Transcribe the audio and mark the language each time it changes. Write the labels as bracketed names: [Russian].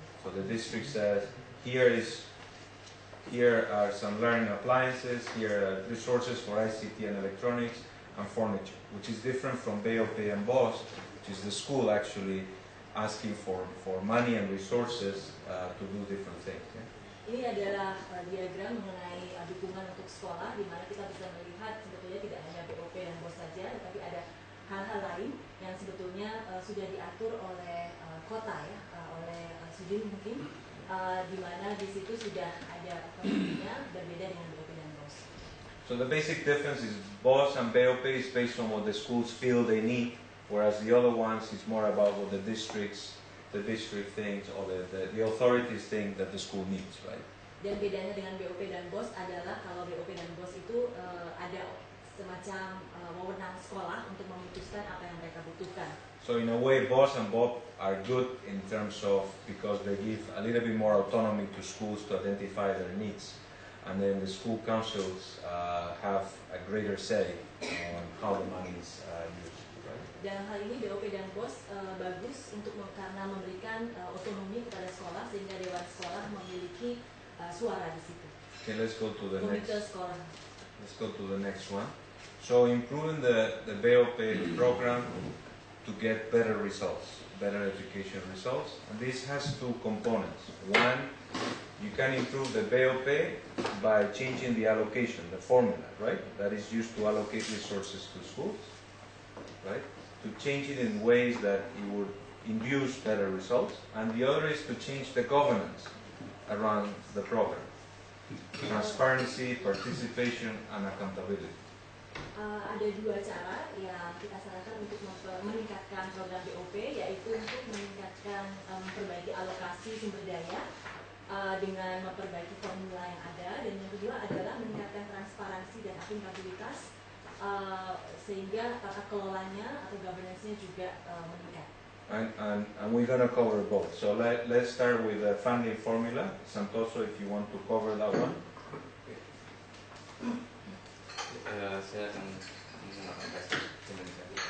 [English] So the district says, here are some learning appliances, here are resources for ICT and electronics and furniture, which is different from BOP and BOS, which is the school actually asking for money and resources to do different things. Yeah? [Indonesian] Ini adalah diagram mengenai dukungan untuk sekolah, di mana kita bisa melihat sebetulnya tidak hanya BOP dan BOS saja, tetapi ada hal-hal lain yang sebetulnya sudah diatur oleh kota, ya, oleh Sudin mungkin, di mana di situ sudah ada konsepnya berbeda dengan BOP dan BOS. [English] So the basic difference is BOS and BOP is based on what the schools feel they need, whereas the other ones is more about what the district thinks or the authorities think that the school needs, right? [Indonesian] Dan bedanya dengan BOP dan BOS adalah kalau BOP dan BOS itu ada semacam wewenang sekolah untuk memutuskan apa yang mereka butuhkan. [English] So in a way, BOS and BOP are good in terms of because they give a little bit more autonomy to schools to identify their needs, and then the school councils have a greater say on how the money is used. [Indonesian] Dan hal ini BOP dan BOS bagus karena memberikan otonomi kepada sekolah sehingga dewan sekolah memiliki suara di situ. [English] Okay, let's go to the [Indonesian] Komite [English] next. [Indonesian] sekolah. [English] Let's go to the next one. So improving the BOP program to get better results, better education results, and this has two components. One, you can improve the BOP by changing the allocation, the formula, right? That is used to allocate resources to schools, right? To change it in ways that it would induce better results, and the other is to change the governance around the program. Transparency, participation, and accountability. [Indonesian] Ada dua cara yang kita sarankan untuk meningkatkan program BOP, yaitu untuk meningkatkan memperbaiki alokasi sumber daya dengan memperbaiki formula yang ada, dan yang kedua adalah meningkatkan transparansi dan akuntabilitas sehingga tata kelolanya atau governance-nya juga meningkat. [English] And we're going to cover both. So let's start with the funding formula. Santoso, if you want to cover that one. [Indonesian] Saya akan menggunakan bahasa Indonesia.